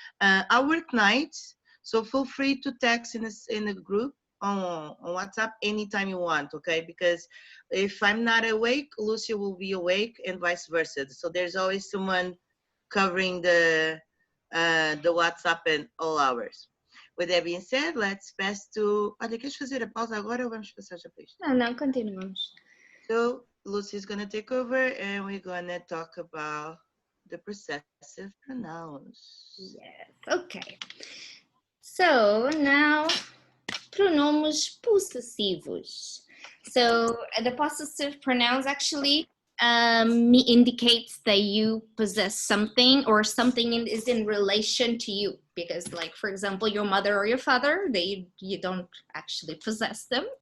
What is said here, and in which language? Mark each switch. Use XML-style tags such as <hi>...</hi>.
<en>I work nights, so feel free to text in the group on WhatsApp anytime you want, okay? Because if I'm not awake, Lucia will be awake, and vice versa. So there's always someone covering the WhatsApp in all hours. With that being said, let's pass to...</en> <pt>Olha, queres fazer a pausa agora ou vamos passar já para isto? Não, não, continuamos.</pt> <en>So Lucy's gonna take over, and we're gonna talk about the possessive pronouns. Yes, okay. So now,</en> <pt>pronomes possessivos.</pt> <en>So the possessive pronouns actually indicates that you possess something, or something is in relation to you, because like, for example, your mother or your father, you don't actually possess them.</en>